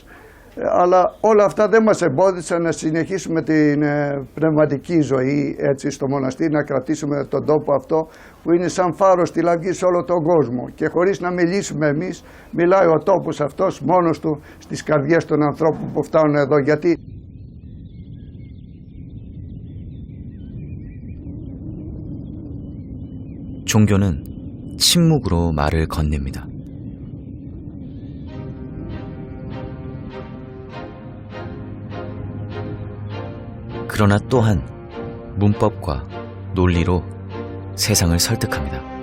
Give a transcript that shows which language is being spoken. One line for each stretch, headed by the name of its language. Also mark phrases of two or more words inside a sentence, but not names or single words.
Greek: Αλλά όλα αυτά δεν μας εμπόδισαν να συνεχίσουμε την πνευματική ζωή έτσι στο μοναστήρι, να κρατήσουμε τον τόπο αυτό που είναι σαν φάρος στη λαυγή σε όλο τον κόσμο και χωρίς να μιλήσουμε εμείς, μιλάει ο τόπος αυτός μόνος του στις καρδιές των ανθρώπων που φτάνουν εδώ. Γιατί
Korean: 종교는 침묵으로 말을 건넵니다. 그러나 또한 문법과 논리로 세상을 설득합니다.